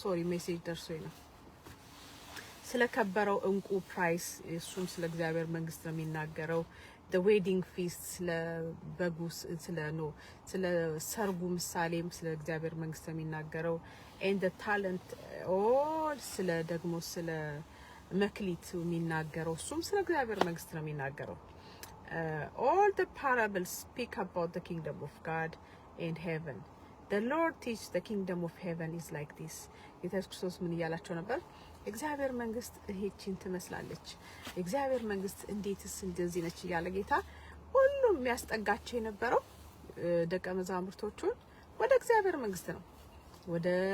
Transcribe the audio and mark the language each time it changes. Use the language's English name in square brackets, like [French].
[Amharic] ሜሴጅ ደርሶኝ ነው። ስለ ከበረው እንቁ ፕራይስ እሱም ስለ እግዚአብሔር መንግስት ነው የሚናገረው። [English] the wedding feast [Amharic] ስለ በጉስ ስለ ሰርጉ ምሳሌም ስለ እግዚአብሔር መንግስት ነው የሚናገረው። [English] and the talent all [Amharic] ስለ ደግሞ ስለ መክሊት የሚናገረው እሱም ስለ እግዚአብሔር መንግስት ነው የሚናገረው። [English] all the parables speak about the kingdom of God and heaven. The Lord teach the kingdom of heaven is like this. [Amharic] ኢየሱስ ክርስቶስ ምን እያላቸው ነበር? እግዚአብሔር መንግስት ይህችን ትመስላለች። እግዚአብሔር መንግስት እንዴትስ እንደዚህ ነች እያለ ጌታ ሁሉም የሚያስጠጋቸው የነበረው ደቀ መዛሙርቶቹን ወደ እግዚአብሔር መንግስት ነው። ወደ